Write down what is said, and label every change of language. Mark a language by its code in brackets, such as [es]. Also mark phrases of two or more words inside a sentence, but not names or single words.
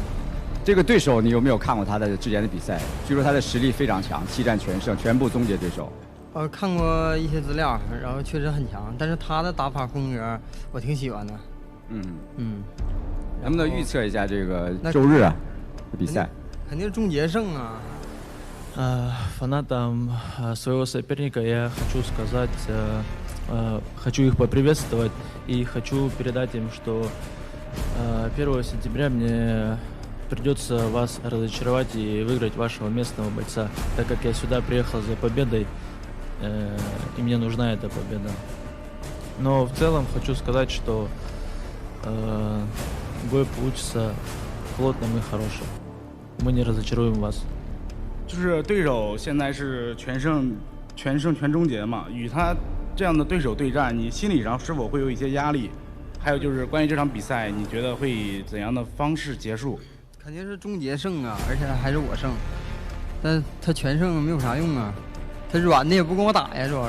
[zh] 这个对手你有没有看过他的之前的比赛？据说他的实力非常强，7战全胜，全部终结对手。看过一些资料，然后确实很强，但是他的打法风格我挺喜欢的。能不能预测一下这个周日的比赛？肯定终结胜啊！ [ru] Фанатам своего соперника я хочу сказать, хочу их поприветствовать и хочу передать им, что 1 сентября мне придется вас разочаровать и выиграть вашего местного бойца, так как я сюда приехал за победой, и мне нужна эта победа. Но в целом хочу сказать, что бой получится плотным и хорошим. Мы не разочаруем вас. [zh] 就是对手现在是全胜全终结嘛，与他这样的对手对战，你心理上是否会有一些压力？还有就是关于这场比赛，你觉得会以怎样的方式结束？肯定是终结胜啊，而且还是我胜。但他全胜没有啥用啊，他软的也不跟我打呀，主要是。